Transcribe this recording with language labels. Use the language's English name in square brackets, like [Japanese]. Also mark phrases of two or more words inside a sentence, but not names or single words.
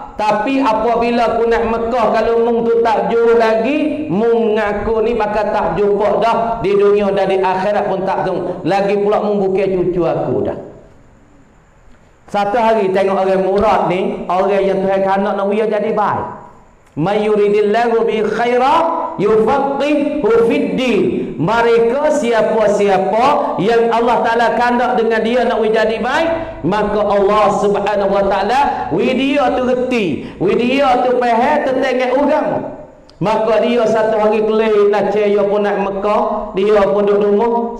[Malay] Tapi apabila aku nak Mekah, kalau mung tu tak jauh lagi, mung ngaku ni bakal tak jumpa dah di dunia dan di akhirat pun tak tunggu. Lagi pula mung bukan cucu aku dah. Satu hari tengok orang murad ni, orang yang Tuhan kanak nak dia jadi baik. [Arabic] من يرد الله به خيرا يفقهه في الدين. [Malay] Mereka siapa-siapa yang Allah Ta'ala kandak dengan dia nak jadi baik, maka [Arabic] الله سبحانه وتعالى [Malay] dia tu reti, dia tu faham tentang agama. Maka dia satu hari kelih nak dia pun nak Mekah, dia pun duduk rumah.